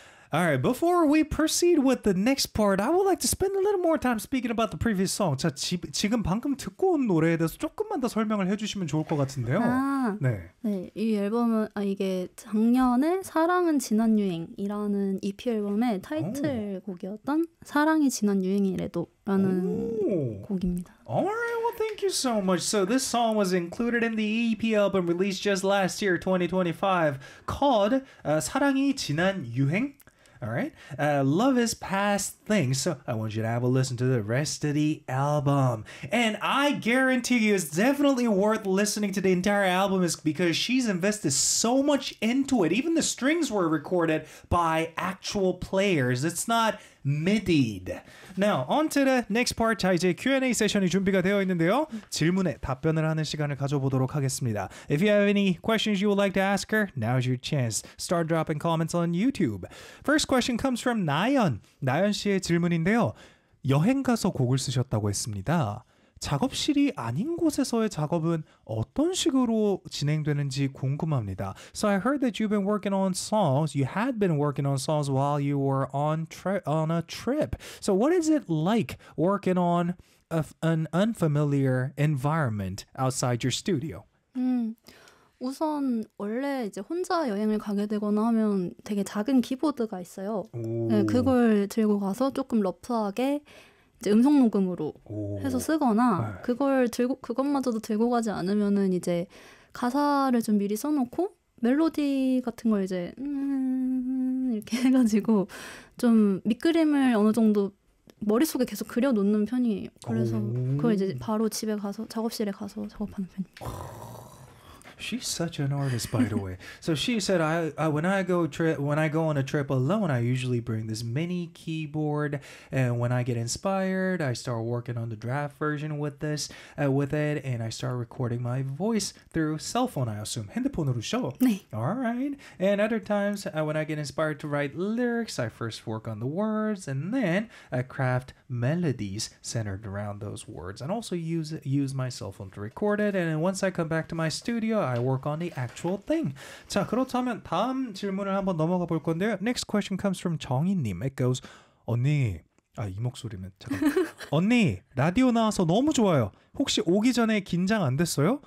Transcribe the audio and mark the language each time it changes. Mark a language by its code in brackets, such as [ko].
[en] All right, before we proceed with the next part, I would like to spend a little more time speaking about the previous song. [ko] 자, 지금 방금 듣고 온 노래에 대해서 조금만 더 설명을 해주시면 좋을 것 같은데요. 아, 네. 네, 이 앨범은 이게 작년에 사랑은 지난 유행이라는 EP 앨범의 타이틀 곡이었던 사랑이 지난 유행이라도 라는 곡입니다. [en] Alright, well thank you so much. So this song was included in the EP album released just last year, 2025, called 사랑이 지난 유행? Alright, Love is Past Thing. So I want you to have a listen to the rest of the album. And I guarantee you it's definitely worth listening to the entire album because she's invested so much into it. Even the strings were recorded by actual players. It's not MIDI'd. Now, on to the next part. [ko] 자, 이제 Q&A 세션이 준비가 되어 있는데요. 질문에 답변을 하는 시간을 가져보도록 하겠습니다. [en] If you have any questions you would like to ask her, now's your chance. Start dropping comments on YouTube. First question comes from 나연. [ko] 나연 씨의 질문인데요. 여행 가서 곡을 쓰셨다고 했습니다. 작업실이 아닌 곳에서의 작업은 어떤 식으로 진행되는지 궁금합니다. So I heard that you've been working on songs. You had been working on songs while you were on a trip. So what is it like working on an unfamiliar environment outside your studio? 우선 원래 이제 혼자 여행을 가게 되거나 하면 되게 작은 키보드가 있어요. 네, 그걸 들고 가서 조금 러프하게 이제 음성 녹음으로 해서 쓰거나 그것마저도 들고 가지 않으면은 이제 가사를 좀 미리 써놓고 멜로디 같은 걸 이제 이렇게 해가지고 좀 밑그림을 어느 정도 머릿속에 계속 그려놓는 편이에요. 그래서 그걸 이제 바로 집에 가서 작업실에 가서 작업하는 편입니다. [en] She's such an artist, by the way. So she said, "When I go on a trip alone, I usually bring this mini keyboard. And when I get inspired, I start working on the draft version with this, with it, and I start recording my voice through cell phone. I assume [ko] 핸드폰으로죠. 네. [en] All right. And other times, when I get inspired to write lyrics, I first work on the words, and then I craft melodies centered around those words, and also use my cell phone to record it. And once I come back to my studio." I work on the actual thing. [ko] 자, 그렇다면 다음 질문을 한번 넘어가 볼 건데요. [en] Next question comes from 정희님. It goes, [ko] 언니, 아, 이 목소리면 잠깐만. 언니, 라디오 나와서 너무 좋아요. 혹시 오기 전에 긴장 안 됐어요?